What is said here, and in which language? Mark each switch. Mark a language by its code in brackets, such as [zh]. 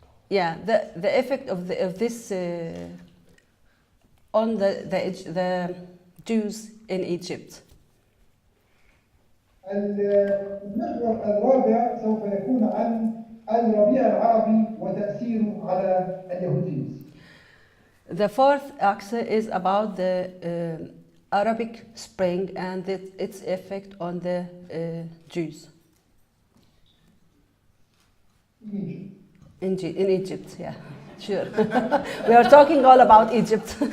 [en] Yeah, the effect of this on the Jews in Egypt. [ar] المحور الرابع سوف يكون عن الربيع العربي وتأثيره على اليهود في مصر. [en] The fourth axis is about the Arabic Spring and its effect on the Jews. In Egypt, yeah, sure. We are talking all about Egypt.